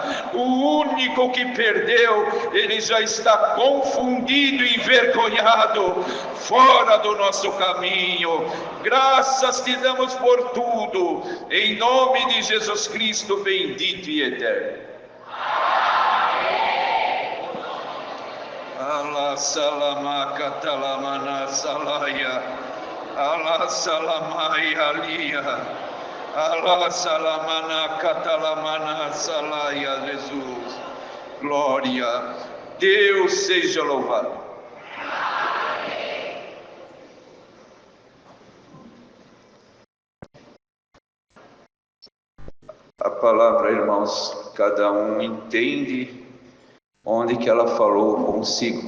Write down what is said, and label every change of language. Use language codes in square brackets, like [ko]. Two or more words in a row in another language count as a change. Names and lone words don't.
[pt] O único que perdeu, ele já está confundido e envergonhado, fora do nosso caminho. Graças Te damos por tudo, em nome de Jesus Cristo, bendito e eterno. Allah salamaka talamana salaya, Allah salamaya aliya. Allah salamana catalamana salaia, Jesus. Glória, Deus seja louvado. A palavra, irmãos, cada um entende onde que ela falou consigo.